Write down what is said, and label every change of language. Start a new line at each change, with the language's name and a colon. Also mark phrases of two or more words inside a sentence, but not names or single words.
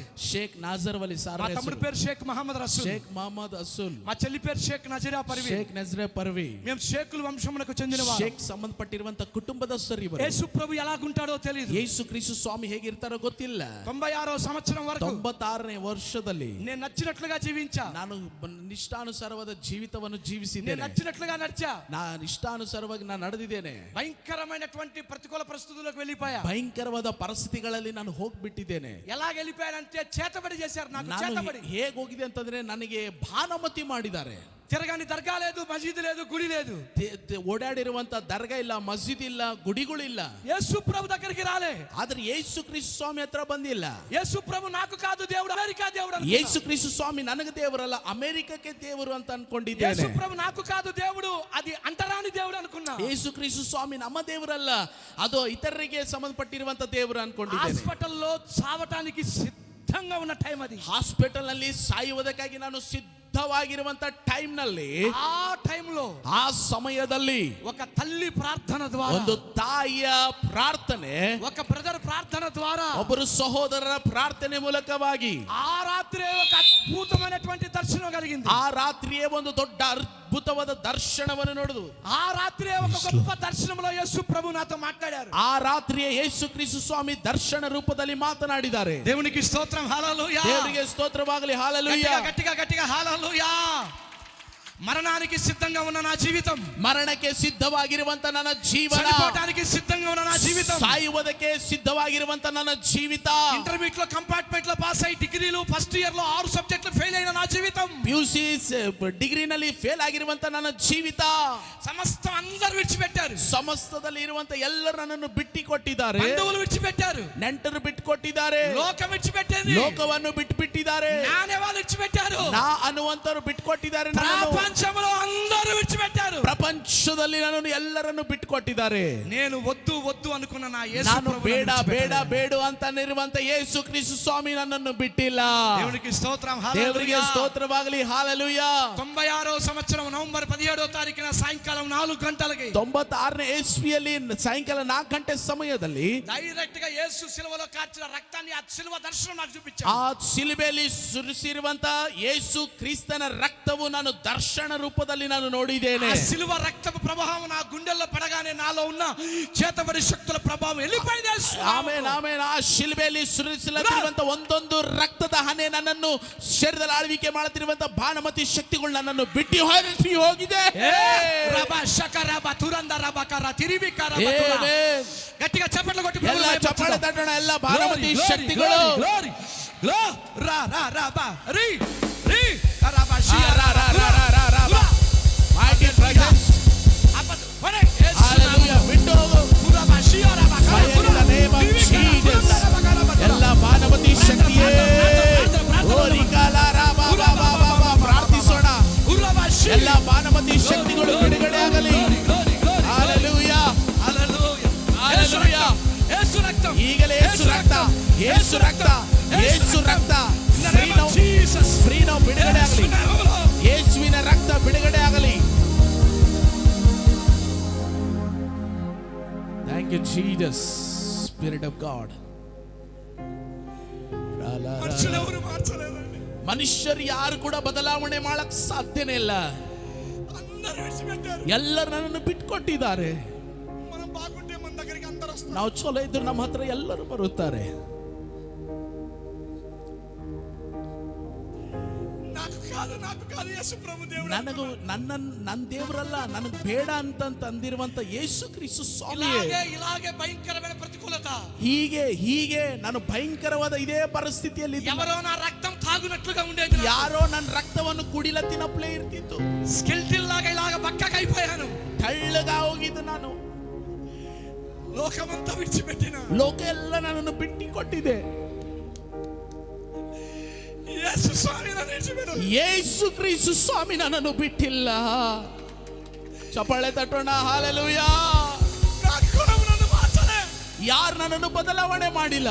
Kannada: ಶೇಖ್ ನಾಜರ್ ವಲಿ ಸಾರ್,
Telugu: మా తమ్ముడి పేరు షేక్ మహమ్మద్ రసూల్,
Kannada: ಶೇಖ್ ಮಹಮ್ಮದ್ ಅಸುಲ್,
Telugu: మా చెల్లి పేరు షేక్ నజీరా పర్వీన్,
Kannada: ಶೇಖ್ ನಜ್ರೆ ಪರ್ವಿ.
Telugu: మేము షేకుల వంశమునకు చెందినవారు.
Kannada: ಶೇಖ್ ಸಂಬಂಧಪಟ್ಟಿರುವಂತ ಕುಟುಂಬದಸ್ಥರು ಇವರು.
Telugu: యేసు ప్రభు ఎలాగుంటాడో తెలియదు.
Kannada: ಯೇಸು ಕ್ರಿಸ್ತು ಸ್ವಾಮಿ ಹೇಗಿರ್ತಾರೋ ಗೊತ್ತಿಲ್ಲ.
Telugu: 96వ సంవత్సరం వరకు
Kannada: 96ನೇ ವರ್ಷದಲ್ಲಿ
Telugu: నేను నచ్చినట్లుగా జీవించా,
Kannada: ನಾನು ಇಷ್ಟಾನುಸಾರವಾದ ಜೀವಿತವನ್ನು
Telugu: నేను
Kannada: ಜೀವಿಸಿದ್ದೇನೆ.
Telugu: నచ్చినట్లుగా నడిచా,
Kannada: ನಾನು ಇಷ್ಟಾನುಸಾರವಾಗಿ ನಾನು ನಡೆದಿದ್ದೇನೆ.
Telugu: భయంకరమైనటువంటి ప్రతికూల పరిస్థితుల్లోకి వెళ్ళిపోయా.
Kannada: ಭಯಂಕರವಾದ ಪರಿಸ್ಥಿತಿಗಳಲ್ಲಿ ನಾನು ಹೋಗ್ಬಿಟ್ಟಿದ್ದೇನೆ.
Telugu: ఎలాగ వెళ్ళిపోయానంటే చేతబడి చేశారు నాకు.
Kannada: ನಾನು
Telugu: చేతబడి
Kannada: ಹೇಗೆ ಹೋಗಿದೆ ಅಂತಂದ್ರೆ ನನಗೆ ಭಾನುಮತಿ ಮಾಡಿದ್ದಾರೆ.
Telugu: తిరగని దర్గా లేదు, మసీదు లేదు, గుడి లేదు.
Kannada: ಓಡಾಡಿರುವಂತ ದರ್ಗಾ ಇಲ್ಲ, ಮಸೀದ್ ಇಲ್ಲ, ಗುಡಿಗಳಿಲ್ಲ.
Telugu: యేసు ప్రభు దగ్గరికి రాలే.
Kannada: ಆದ್ರೆ ಯೇಸು ಕ್ರಿಸ್ತು ಸ್ವಾಮಿ ಹತ್ರ ಬಂದಿಲ್ಲ.
Telugu: యేసు ప్రభు నాకు కాదు దేవుడు, అమెరికా దేవుడు అనుకున్నా.
Kannada: ಯೇಸು ಕ್ರಿಸ್ತು ಸ್ವಾಮಿ ನನಗೆ ದೇವರಲ್ಲ, ಅಮೆರಿಕಕ್ಕೆ ದೇವರು ಅಂತ ಅನ್ಕೊಂಡಿದ್ದೇನೆ.
Telugu: యేసు ప్రభు నాకు కాదు దేవుడు, అది అంటరాని దేవుడు అనుకున్నా.
Kannada: ಯೇಸು ಕ್ರಿಸ್ತು ಸ್ವಾಮಿ ನಮ್ಮ ದೇವರಲ್ಲ, ಅದು ಇತರರಿಗೆ ಸಂಬಂಧಪಟ್ಟಿರುವಂತ ದೇವರು ಅನ್ಕೊಂಡಿದ್ದೇನೆ.
Telugu: హాస్పిటల్లో చావటానికి సిద్ధంగా ఉన్న టైం అది.
Kannada: ಹಾಸ್ಪಿಟಲ್ ನಲ್ಲಿ ಸಾಯುವುದಕ್ಕಾಗಿ ನಾನು ಸಿದ್ಧವಾಗಿರುವಂತ ಟೈಮ್ ನಲ್ಲಿ,
Telugu: ఆ టైంలో,
Kannada: ಆ ಸಮಯದಲ್ಲಿ
Telugu: ఒక తల్లి ప్రార్థన ద్వారా,
Kannada: ಒಂದು ತಾಯಿಯ ಪ್ರಾರ್ಥನೆ,
Telugu: ఒక బ్రదర్ ప్రార్థన ద్వారా,
Kannada: ಒಬ್ಬರು ಸಹೋದರರ ಪ್ರಾರ್ಥನೆ ಮೂಲಕವಾಗಿ
Telugu: ఆ రాత్రే ఒక అద్భుతమైనటువంటి దర్శనం కలిగింది.
Kannada: ಆ ರಾತ್ರಿಯೇ ಒಂದು ದೊಡ್ಡ ಅದ್ಭುತವಾದ ದರ್ಶನವನ್ನು ನೋಡಿದು.
Telugu: ఆ రాత్రే ఒక గొప్ప దర్శనంలో యేసు ప్రభు నాతో మాట్లాడారు.
Kannada: ಆ ರಾತ್ರಿಯೇ ಯೇಸು ಕ್ರಿಸ್ತು ಸ್ವಾಮಿ ದರ್ಶನ ರೂಪದಲ್ಲಿ ಮಾತನಾಡಿದ್ದಾರೆ.
Telugu: దేవునికి స్తోత్రం, హల్లెలూయా.
Kannada: ದೇವರಿಗೆ ಸ್ತೋತ್ರವಾಗಲಿ, ಹಲ್ಲೆಲೂಯಾ.
Telugu: గట్టిగా గట్టిగా హల్లెలూయా. మరణానికి సిద్ధంగా ఉన్న నా జీవితం,
Kannada: ಮರಣಕ್ಕೆ ಸಿದ್ಧವಾಗಿರುವಂತ ನನ್ನ ಜೀವನ,
Telugu: చనిపోవడానికి సిద్ధంగా ఉన్న నా జీవితం,
Kannada: ಸಾಯುವುದಕ್ಕೆ ಸಿದ್ಧವಾಗಿರುವಂತ ನನ್ನ ಜೀವಿತ,
Telugu: ఇంటర్మీడియట్ లో కంపార్ట్మెంట్ లో పాస్ అయ్యి డిగ్రీలు
English: first year
Telugu: లో 6 సబ్జెక్టులు ఫెయిల్ అయిన నా జీవితం,
Kannada: PUC ಡಿಗ್ರಿನಲ್ಲಿ ಫೇಲ್ ಆಗಿರುವಂತ ನನ್ನ ಜೀವಿತ,
Telugu: సమస్తం అందరూ విడిచిపెట్టారు.
Kannada: ಸಮಸ್ತದಲ್ಲಿ ಇರುವಂತ ಎಲ್ಲರೂ ನನ್ನನ್ನು ಬಿಟ್ಟಿಕೊಟ್ಟಿದ್ದಾರೆ.
Telugu: బంధువులు విడిచిపెట్టారు,
Kannada: ನೆಂಟರು ಬಿಟ್ಟುಕೊಟ್ಟಿದ್ದಾರೆ,
Telugu: లోకం విడిచిపెట్టింది,
Kannada: ಲೋಕವನ್ನು ಬಿಟ್ಟುಬಿಟ್ಟಿದ್ದಾರೆ,
Telugu: నానే వాళ్ళు విడిచిపెట్టారు,
Kannada: ನಾ ಅನ್ನುವಂತರು ಬಿಟ್ಟುಕೊಟ್ಟಿದ್ದಾರೆ,
Telugu: ప్రపంచంలో అందరూ విడిచిపెట్టారు.
Kannada: ಪ್ರಪಂಚದಲ್ಲಿ ನನ್ನನ್ನು ಎಲ್ಲರನ್ನು ಬಿಟ್ಟುಕೊಟ್ಟಿದ್ದಾರೆ.
Telugu: నేను వద్దు వద్దు అనుకున్న నా యేసు
Kannada: ನಾನು
Telugu: ప్రభువును
Kannada: ಬೇಡ ಬೇಡ
Telugu: విడిచిపెట్టలేదు.
Kannada: ಬೇಡ ಅಂತ ಇರುವಂತ ಯೇಸು ಕ್ರಿಸ್ತು ಸ್ವಾಮಿ ನನ್ನನ್ನು ಬಿಟ್ಟಿಲ್ಲ.
Telugu: దేవునికి స్తోత్రం,
Kannada: ದೇವರಿಗೆ
Telugu: హల్లెలూయా.
Kannada: ಸ್ತೋತ್ರವಾಗಲಿ, ಹಲ್ಲೆಲೂಯಾ.
Telugu: 96వ సంవత్సరం నవంబర్ 17వ తారీఖున సాయంకాలం 4 గంటలకి
Kannada: 96ನೇ ಇಸ್ವಿಯಲ್ಲಿ ಸಾಯಂಕಾಲ 4 ಗಂಟೆ ಸಮಯದಲ್ಲಿ
Telugu: డైరెక్ట్ గా యేసు సిలువలో కార్చిన రక్తాన్ని, ఆ సిలువ దర్శనం నాకు చూపించాడు.
Kannada: ಆ ಶಿಲುಬೆಯಲ್ಲಿ ಸುರಿಸಿರುವಂತ ಯೇಸು ಕ್ರಿಸ್ತನ ರಕ್ತವು ನಾನು ದರ್ಶನ ರೂಪದಲ್ಲಿ ನಾನು ನೋಡಿದ್ದೇನೆ.
Telugu: ఆ సిలువ రక్తపు ప్రభావం నా గుండెల్లో పడగానే నాలో ఉన్న చేతబడి శక్తుల ప్రభావం వెళ్ళిపోయింది.
Kannada: ಆಮೇನ್ ಆಮೇನ್. ಆ ಶಿಲುಬೆಯಲ್ಲಿ ಸುರಿಸಲಾಗಿರುವಂತ ಒಂದೊಂದು ರಕ್ತದ ಹನಿ ನನ್ನನ್ನು ಶರೀರದಲ್ಲಿ ಆಳ್ವಿಕೆ ಮಾಡುತ್ತಿರುವಂತ ಭಾನುಮತಿ ಶಕ್ತಿಗಳು ನನ್ನನ್ನು ಬಿಟ್ಟು ಹೊರಟಿ ಹೋಗಿದೆ.
Telugu: గట్టిగా చప్పట్లు కొట్టి
Kannada: ಎಲ್ಲ ಚಪ್ಪಾಳೆ ತಟ್ಟೋಣ. ಎಲ್ಲ ಭಾನುಮತಿ ಶಕ್ತಿಗಳು
English: mighty presence.
Kannada: Hallelujah. ಬಿಟ್ಟು ಹೋಗು.
English: Fire in the name of Jesus.
Kannada: ಎಲ್ಲ ಭಾನುಮತಿ ಶಕ್ತಿಯೇ ಪ್ರಾರ್ಥಿಸೋಣ. ಎಲ್ಲ ಭಾನುಮತಿ ಶಕ್ತಿಗಳು ಬಿಡುಗಡೆ ಆಗಲಿ.
English: Hallelujah. Hallelujah.
Kannada: ಈಗಲೇ ಯೇಸು ರಕ್ತ, ಯೇಸು ರಕ್ತ, ಯೇಸು ರಕ್ತ, ಫ್ರೀ ನಾವು ಬಿಡುಗಡೆ ಆಗಲಿ. ಯೇಸುವಿನ ರಕ್ತ ಬಿಡುಗಡೆ ಆಗಲಿ.
English: Thank you, Jesus, Spirit of God.
Telugu: మనుషులెవరు మార్చలేదండి.
Kannada: ಮನುಷ್ಯರು ಯಾರು ಕೂಡ ಬದಲಾವಣೆ ಮಾಡಕ್ ಸಾಧ್ಯನೇ ಇಲ್ಲ.
Telugu: అందరూ విడిచిపెట్టారు.
Kannada: ಎಲ್ಲರೂ ನನ್ನನ್ನು ಬಿಟ್ಕೊಟ್ಟಿದ್ದಾರೆ.
Telugu: మనం బాగుంటే మన దగ్గరికి అందరూ వస్తారు.
Kannada: ನಾವು ಚಲೋ ಇದ್ರು ನಮ್ಮ ಹತ್ರ ಎಲ್ಲರೂ ಬರುತ್ತಾರೆ.
Telugu: నాకు కాదు యేసు ప్రభు దేవుడు.
Kannada: ನನಗೂ ನನ್ನ ದೇವರಲ್ಲ, ನನಗೆ ಬೇಡ ಅಂತ ಅಂದಿರುವಂತ ಯೇಸು ಕ್ರಿಸ್ತು ಸ್ವಾಮಿ.
Telugu: ఇలాగే భయంకరమైన ప్రతికూలత.
Kannada: ಹೀಗೆ ನಾನು ಭಯಂಕರವಾದ ಇದೇ ಪರಿಸ್ಥಿತಿಯಲ್ಲಿ
Telugu: ఎవరో నా రక్తం తాగునట్లుగా ఉండేది.
Kannada: ಯಾರೋ ನನ್ನ ರಕ್ತವನ್ನು ಕುಡಿಲತ್ತಿನಪ್ಲೇ ಇರ್ತಿತ್ತು.
Telugu: స్కెల్టిల్ లాగా ఇలాగ బక్కగైపోయాను.
Kannada: ತೆಳ್ಳಗ ಹೋಗಿದ್ದು ನಾನು.
Telugu: లోకమంతా విడిచిపెట్టిన.
Kannada: ಲೋಕ ಎಲ್ಲ ನನ್ನನ್ನು ಬಿಟ್ಟಿಕೊಟ್ಟಿದೆ. ಯೇಸು ಸ್ವಾಮಿ ನನ್ನನ್ನು ವಿಡಿಚಿಬಿಡಲ್ಲ. ಯೇಸು ಕ್ರಿಸ್ತು ಸ್ವಾಮಿ ನನ್ನನ್ನು ಬಿಟ್ಟಿಲ್ಲ. ಚಪ್ಪಾಳೆ ತಟ್ಟೋಣ. ಹಾಲೆಲೂಯಾ. ಯಾರು ನನ್ನನ್ನು ಬದಲಾವಣೆ ಮಾಡಿಲ್ಲ.